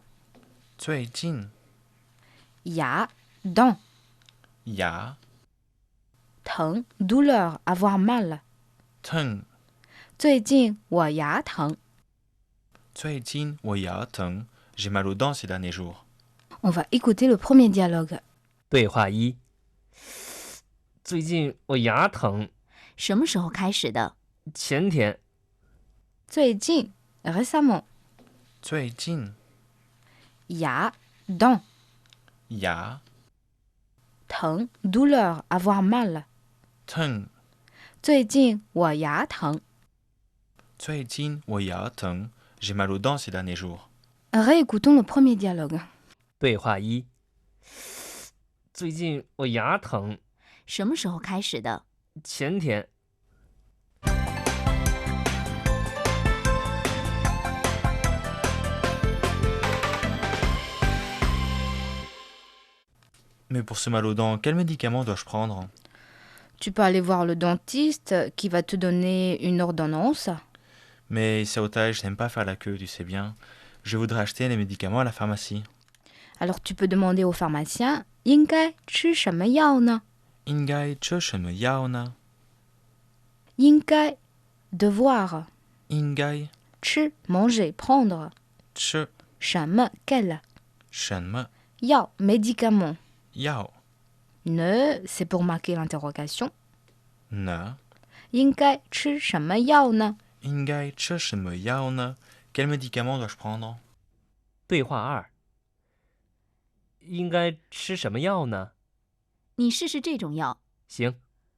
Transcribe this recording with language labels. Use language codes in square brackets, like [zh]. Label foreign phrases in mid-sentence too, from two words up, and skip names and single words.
[zh] 最近牙 dent 牙 [fr] 疼 douleur avoir mal. [zh] 疼最近我牙疼。最近我牙疼, [fr] j'ai mal aux dents ces derniers jours. On va écouter le premier dialogue. [zh] 对话一：最近我牙疼，什么时候开始的？前天。最近 récemment. 最近牙 dent 牙 [fr] 疼 douleur avoir mal. [zh] 疼最近我牙疼。最近我牙疼, [fr] j'ai mal aux dents ces derniers jours. Réécoutons le premier dialogue. [zh] 对话一：最近我牙疼，什么时候开始的？前天。 [fr] Mais pour ce mal aux dents, quel médicament dois-je prendre? Tu peux aller voir le dentiste qui va te donner une ordonnance. Mais Xiaotai, je n'aime pas faire la queue, tu sais bien. Je voudrais acheter les médicaments à la pharmacie. Alors tu peux demander au pharmacien [zh] 应该吃什么药呢？应该吃什么药呢？应该 devoir 应该 [fr] 吃 manger prendre [zh] 吃什么 quel 什么药 médicament 药 [fr] ne c'est pour marquer l'interrogation [zh] 呢？应该吃什么药呢？应该吃什么药呢？ [fr] Quel médicament dois-je prendre? [zh] 对话二：应该吃什么药呢？你试试这种药。行，